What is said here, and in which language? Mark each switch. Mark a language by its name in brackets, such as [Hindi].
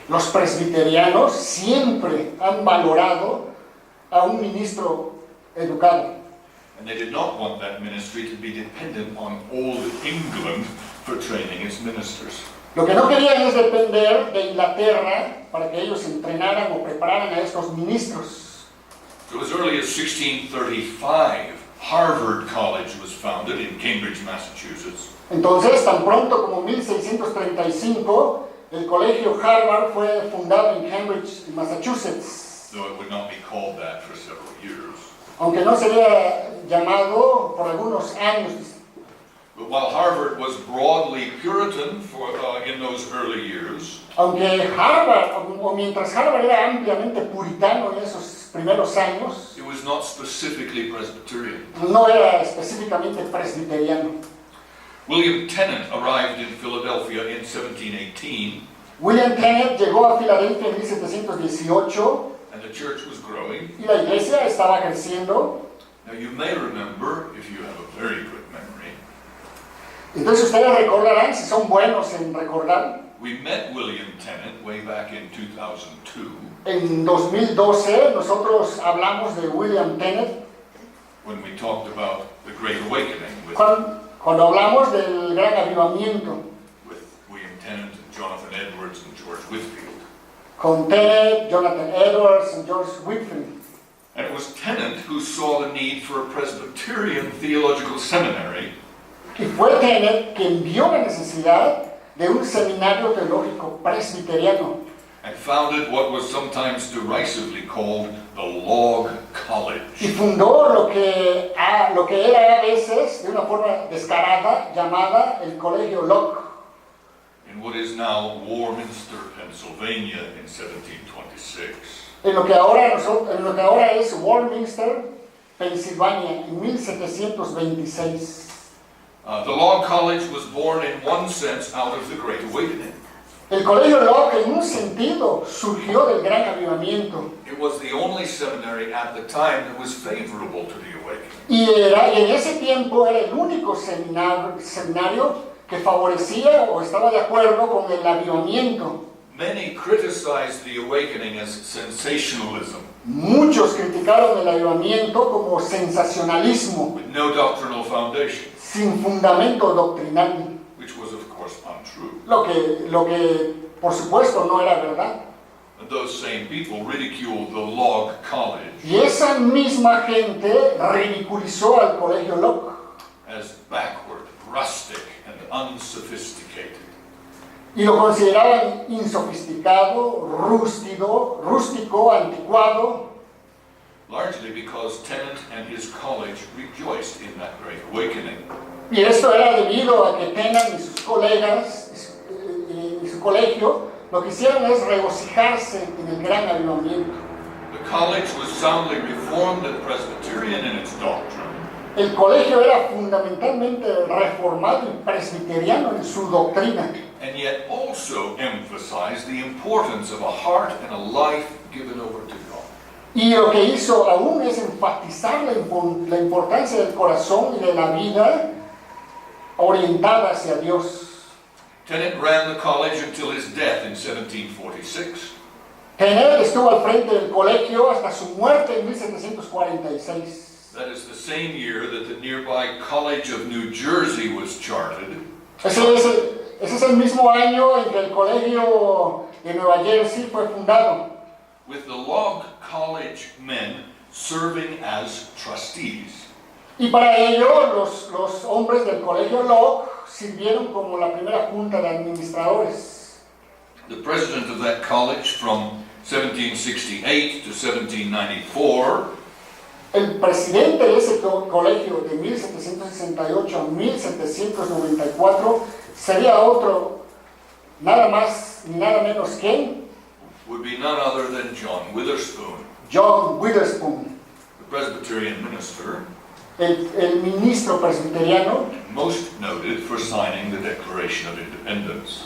[Spanish] Los presbiterianos siempre han valorado a un ministro educado. [English] And they did not want that ministry to be dependent on old England for training its ministers. [Spanish] Lo que no querían es depender de Inglaterra para que ellos entrenaran o prepararan a estos ministros. [English] So as early as 1635, Harvard College was founded in Cambridge, Massachusetts. [Spanish] Entonces, tan pronto como 1635, el colegio Harvard fue fundado en Cambridge, Massachusetts. [English] Though it would not be called that for several years. [Spanish] Aunque no sería llamado por algunos años. [English] But while Harvard was broadly Puritan in those early years, [Spanish] Aunque Harvard, o mientras Harvard era ampliamente puritano en esos primeros años, [English] it was not specifically Presbyterian. [Spanish] no era específicamente presbiteriano. [English] William Tennant arrived in Philadelphia in 1718, [Spanish] William Tennant llegó a Filadelfia en 1718 [English] and the church was growing. [Spanish] y la iglesia estaba creciendo. [English] Now you may remember, if you have a very good memory, [Spanish] Entonces ustedes recordarán, si son buenos en recordar, [English] we met William Tennant way back in 2002 [Spanish] en 2012 nosotros hablamos de William Tennant [English] when we talked about the Great Awakening with [Spanish] cuando hablamos del gran avivamiento [English] William Tennant and Jonathan Edwards and George Whitfield. [Spanish] con Tennant, Jonathan Edwards y George Whitfield. [English] And it was Tennant who saw the need for a Presbyterian theological seminary. [Spanish] Y fue Tennant quien vio la necesidad de un seminario teológico presbiteriano. [English] And founded what was sometimes derisively called the Log College. [Spanish] Y fundó lo que era a veces, de una forma descarada, llamada el Colegio Locke. [English] In what is now Warminster, Pennsylvania in 1726. [Spanish] En lo que ahora es Warminster, Pensilvania, en 1726. [English] The Law College was born in one sense out of the Great Awakening. [Spanish] El Colegio Locke, en un sentido, surgió del Gran Avivamiento. [English] It was the only seminary at the time that was favorable to the awakening. [Spanish] Y en ese tiempo era el único seminario que favorecía o estaba de acuerdo con el avivamiento. [English] Many criticized the awakening as sensationalism, [Spanish] Muchos criticaron el avivamiento como sensacionalismo, [English] with no doctrinal foundation, [Spanish] sin fundamento doctrinal, [English] which was of course untrue. [Spanish] lo que por supuesto no era verdad. [English] And those same people ridiculed the Log College [Spanish] Y esa misma gente ridiculizó al Colegio Locke [English] as backward, rustic, and unsophisticated. [Spanish] y lo consideraban insofisticado, rústico, anticuado, [English] Largely because Tennant and his college rejoiced in that great awakening. [Spanish] y esto era debido a que Tennant y sus colegas y su colegio lo que hicieron es regocijarse en el gran avivamiento. [English] The college was soundly Reformed and Presbyterian in its doctrine, [Spanish] El colegio era fundamentalmente reformado y presbiteriano en su doctrina, [English] and yet also emphasized the importance of a heart and a life given over to God. [Spanish] y lo que hizo aún es enfatizar la importancia del corazón y de la vida orientada hacia Dios. [English] Tennant ran the college until his death in 1746. [Spanish] Tennant estuvo al frente del colegio hasta su muerte en 1746. [English] That is the same year that the nearby College of New Jersey was charted, [Spanish] Ese es el mismo año en que el colegio de Nueva Jersey fue fundado, [English] with the Log College men serving as trustees. [Spanish] y para ello los hombres del colegio Locke sirvieron como la primera junta de administradores. [English] The president of that college from 1768 to 1794 [Spanish] El presidente de ese colegio de 1768 a 1794 sería otro, nada más ni nada menos que [English] would be none other than John Witherspoon, [Spanish] John Witherspoon, [English] the Presbyterian minister, [Spanish] el ministro presbiteriano, [English] most noted for signing the Declaration of Independence.